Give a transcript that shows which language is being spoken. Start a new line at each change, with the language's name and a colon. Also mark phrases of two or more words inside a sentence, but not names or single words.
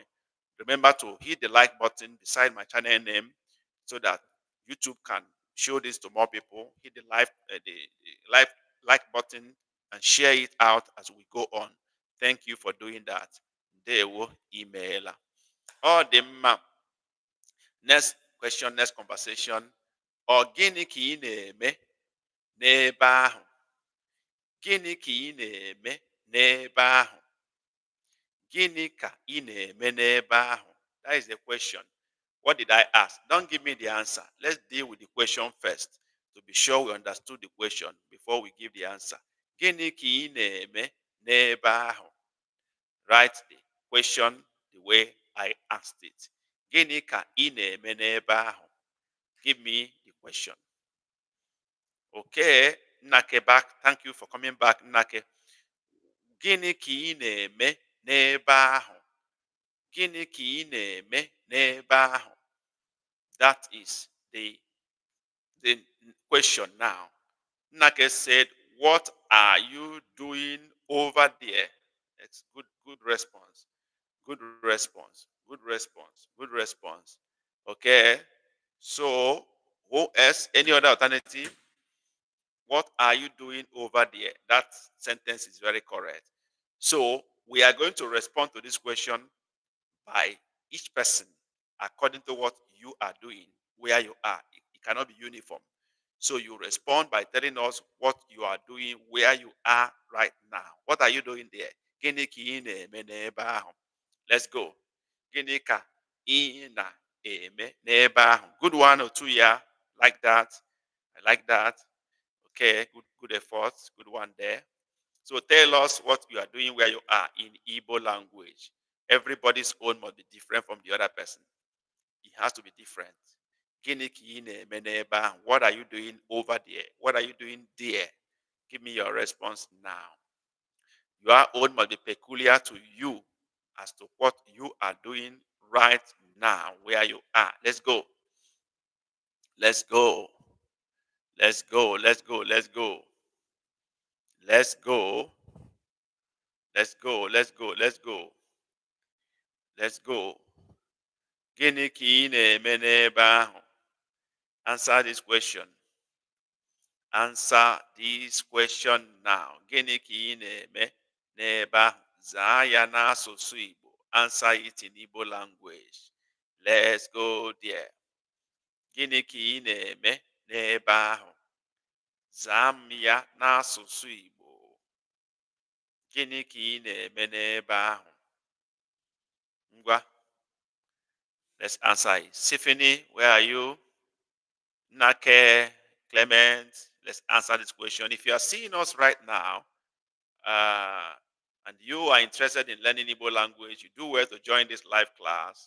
English: Remember to hit the like button beside my channel name so that YouTube can show this to more people. Hit the like button and share it out as we go on. Thank you for doing that. They will email. All the map. Next question, next conversation.
Igbo: Gịnị ka ị na-eme n'ebe ahụ? Gịnị ka ị na-eme n'ebe ahụ? Gịnị ka ị na-eme n'ebe ahụ?
English: That is the question. What did I ask? Don't give me the answer. Let's deal with the question first to be sure we understood the question before we give the answer.
Igbo: Gịnị ka ị na-eme n'ebe ahụ?
English: Write the question the way I asked it.
Igbo: Gịnị ka ị na-eme n'ebe ahụ?
English: Give me the question. Okay, Nnake back. Thank you for coming back, Nnake.
Igbo: Gịnị ka ị na-eme n'ebe ahụ? Gịnị ka ị na-eme n'ebe ahụ?
English: That is the question now. Nnake said, what are you doing over there? It's good response. Good response. Good response. Good response. Okay. So, who else? Any other alternative? What are you doing over there? That sentence is very correct. So, we are going to respond to this question by each person according to what you are doing, where you are. It cannot be uniform. So you respond by telling us what you are doing, where you are right now. What are you doing there?
Igbo: Gịnị ka ị na-eme n'ebe ahụ?
English: Let's go.
Igbo: Gịnị ka ị na-eme n'ebe ahụ?
English: Good one or two, yeah. Like that. I like that. Okay, good effort. Good one there. So tell us what you are doing where you are in Igbo language. Everybody's own must be different from the other person. It has to be different.
Igbo: Gịnị ka ị na-eme n'ebe ahụ?
English: What are you doing over there? What are you doing there? Give me your response now. Your own must be peculiar to you as to what you are doing right now, where you are. Let's go. Let's go. Let's go. Let's go. Let's go. Let's go. Let's go. Let's go. Let's go. Let's go.
Igbo: Gịnị ka ị na-eme n'ebe ahụ?
English: Answer this question. Answer this question now.
Igbo: Gịnị ka ị na-eme n'ebe ahụ? Zaa ya n'asụsụ Igbo.
English: Answer it in Igbo language. Let's go there.
Igbo: Gịnị ka ị na-eme n'ebe ahụ? Zaa m ya n'asụsụ Igbo. Gịnị ka ị na-eme n'ebe ahụ? Ngwa.
English: Let's answer it. Symphony, where are you? Nake, Clement, let's answer this question. If you are seeing us right now, and you are interested in learning Igbo language, you do well to join this live class.